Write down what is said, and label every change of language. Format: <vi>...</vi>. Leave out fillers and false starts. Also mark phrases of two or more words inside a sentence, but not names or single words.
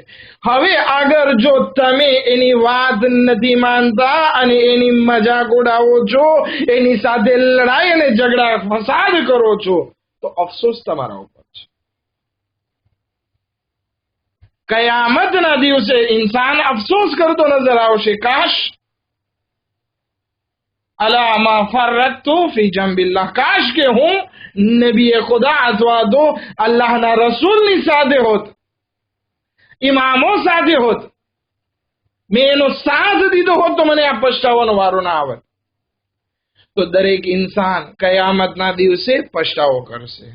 <gu>હવે આગળ જો તમે એની વાત નથી માનતા અને એની મજાક ઉડાવો છો, એની સાથે લડાઈ અને ઝઘડા ફસાદ કરો છો, તો અફસોસ તમારા ઉપર છે. કયામતના દિવસે ઇન્સાન અફસોસ કરતો નજર આવશે, કાશ</gu> <ar>على ما فرطت في جنب الله,</ar> <gu>काश કે હું નબી ખુદા અથવા તો અલ્લાહના રસૂલની સાથે હોત, ઇમામો સાથે હોત, મેં એનો સાથ દીધો હોત તો મને આ પછતાવાનો વારો ના આવે. તો દરેક ઇન્સાન કયામતના દિવસે પછતાવો કરશે.</gu>